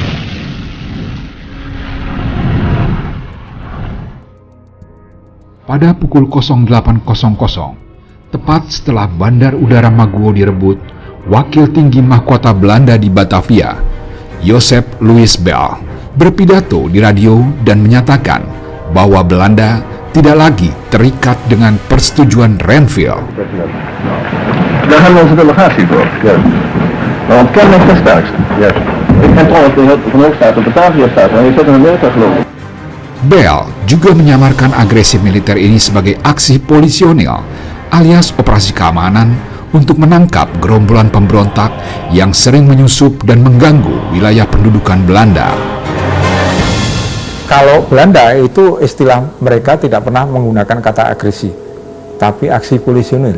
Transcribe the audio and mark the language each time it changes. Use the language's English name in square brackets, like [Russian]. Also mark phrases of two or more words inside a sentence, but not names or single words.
[Indonesian] Pada pukul 08.00, tepat setelah Bandar Udara Maguwo direbut, Wakil Tinggi Mahkota Belanda di Batavia, Joseph Louis Bell, berpidato di radio dan menyatakan bahwa Belanda tidak lagi terikat dengan persetujuan Renville. [Dutch] Daar hebben we onze delegatie voor. Ja. Maar ontkennen is het sterkste. Ja. Ik ken trouwens de Verenigde Staten, Batavia staat, maar je zit in Amerika geloof ik. [Indonesian] Bell juga menyamarkan agresi militer ini sebagai aksi polisionil alias operasi keamanan untuk menangkap gerombolan pemberontak yang sering menyusup dan mengganggu wilayah pendudukan Belanda. Kalau Belanda itu istilah mereka tidak pernah menggunakan kata agresi, tapi aksi polisionil.